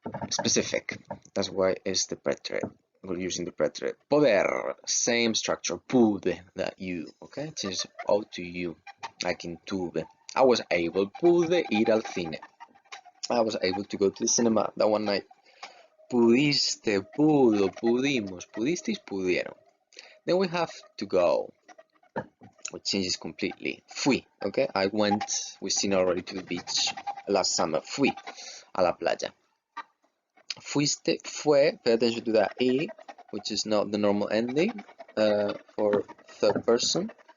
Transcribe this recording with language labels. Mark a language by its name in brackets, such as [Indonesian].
[English] Specific, that's why it's the preterite. We're using the preterite. Poder, same structure. Pude, that you, okay? Changes O to you, like in tuve. I was able, [Spanish] pude ir al cine. [English] I was able to go to the cinema that one night. [Spanish] Pudiste, pudo, pudimos, pudisteis, pudieron. [English] Then we have to go, which changes completely. Fui, okay? I went, we've seen already, to the beach last summer. [Spanish] Fui a la playa. Fuiste, fue, [English] pay attention to that E, which is not the normal ending for third person.